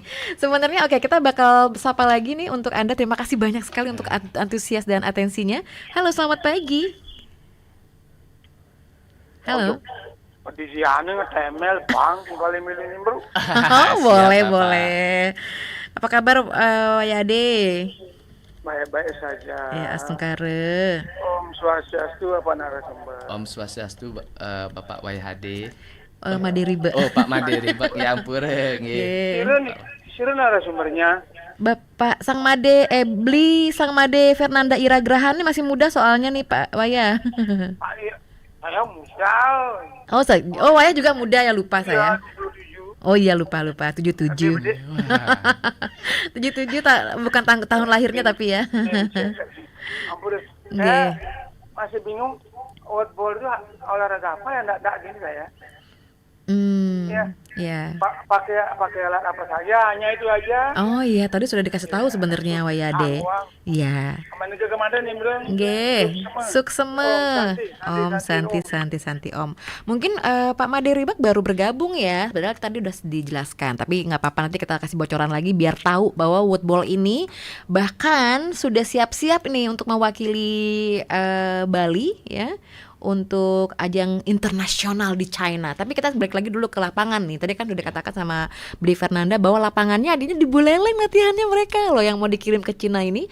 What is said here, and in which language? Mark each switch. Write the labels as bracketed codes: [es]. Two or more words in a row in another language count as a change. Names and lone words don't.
[id] Sebenarnya kita bakal sapa lagi nih untuk Anda. Terima kasih banyak sekali untuk antusias dan atensinya. Halo, selamat pagi. Halo. Di ane ngetemel Bang, kembali milih Bro. Boleh. Apa kabar Wayade? Baik-baik saja. Ya, astungkare. Om Swastiastu apa narasumber? Om Swastiastu Bapak Wayhade. Made Riba. Oh, Pak Made Riba. Ya ampun, nggih. Siapa narasumbernya? Bapak Bli Sang Made Fernanda Iragrahan ini masih muda soalnya nih Pak Waya. Saya musal. Oh, Waya juga muda ya, lupa saya. Oh iya lupa 77. 77 bukan tahun lahirnya tapi ya. Ampun. Saya masih bingung woodball itu olahraga apa ya, enggak gini saya. Ya. Pakai alat apa saja, hanya itu aja. Oh iya, tadi sudah dikasih tahu sebenarnya Wayade. Iya. Kemana ke kemana nih, Bro? [ban] Nggih, sukseme. Om Santi Om. [id] Mungkin Pak Made Ribak baru bergabung ya. Padahal tadi udah dijelaskan, tapi nggak apa-apa, nanti kita kasih bocoran lagi biar tahu bahwa woodball ini bahkan sudah siap-siap nih untuk mewakili Bali ya, untuk ajang internasional di China. Tapi kita balik lagi dulu ke lapangan nih. Tadi kan udah dikatakan sama Bli Fernanda bahwa lapangannya adanya di Buleleng latihannya mereka loh yang mau dikirim ke Cina ini.